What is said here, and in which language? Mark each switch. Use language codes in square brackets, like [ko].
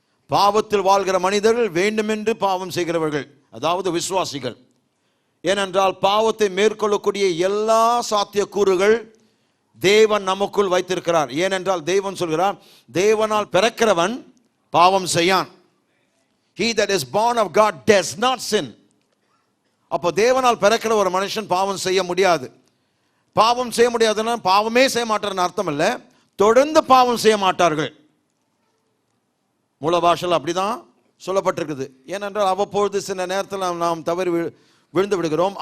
[ta] பாவத்தில் வாழ்கிற மனிதர்கள் வேண்டுமென்று பாவம் செய்கிறவர்கள், அதாவது விசுவாசிகள். ஏனென்றால் பாவத்தை மேற்கொள்ளக்கூடிய எல்லா சாத்தியக்கூறுகள் தேவன் நமக்குள் வைத்திருக்கிறார். ஏனென்றால் தேவன் சொல்கிறார், தேவனால் பிறக்கிறவன் பாவம் செய்யான். [en] He that is born of God does not sin. [ta] அப்போ தேவனால் பிறக்கிற ஒரு மனுஷன் பாவம் செய்ய முடியாது. பாவம் செய்ய முடியாதுன்னா பாவமே செய்ய மாட்டார்னு அர்த்தம் இல்லை, தொடர்ந்து பாவம் செய்ய மாட்டார்கள். மூல பாஷையில் அப்படிதான் சொல்லப்பட்டிருக்குது. ஏனென்றால் அவ்வப்பொழுது சில நேரத்தில் நாம் தவறி விழுந்து விடுகிறோம்.